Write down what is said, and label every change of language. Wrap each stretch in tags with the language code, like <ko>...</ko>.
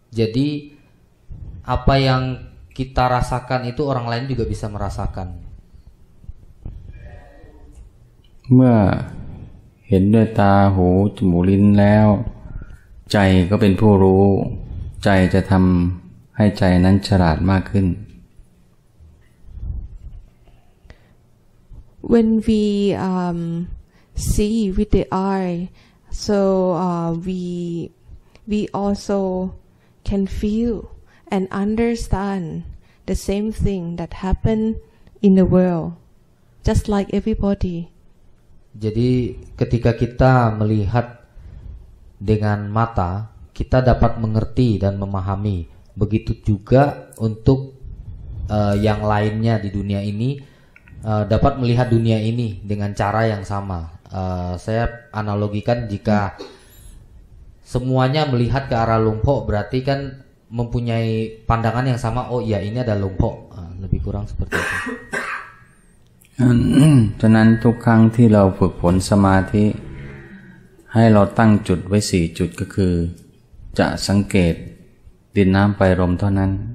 <id>Jadi apa yang kita rasakan itu orang lain juga bisa merasakan.</id> <th>เมื่อเห็นด้วยตาหูจมูกลิ้นแล้วใจก็เป็นผู้รู้ใจจะทำให้ใจนั้นฉลาดมากขึ้น</th> <en>When we see with the eye, so we also can feel and understand the same thing that happen in the world, just like everybody.</en> <id>Jadi ketika kita melihat dengan mata, kita dapat mengerti dan memahami. Begitu juga untuk yang lainnya di dunia ini dapat melihat dunia ini dengan cara yang sama. Saya analogikan jika semuanya melihat ke arah lumpur, berarti kan mempunyai pandangan yang sama. Oh iya, ini ada lumpur. Lebih kurang seperti itu.</id> <th>ฉะนั้นทุกครั้งที่เราฝึกฝนสมาธิให้เราตั้งจุดไว้4จุดก็คือจะสังเกตดินน้ำไฟลมเท่านั้น</th>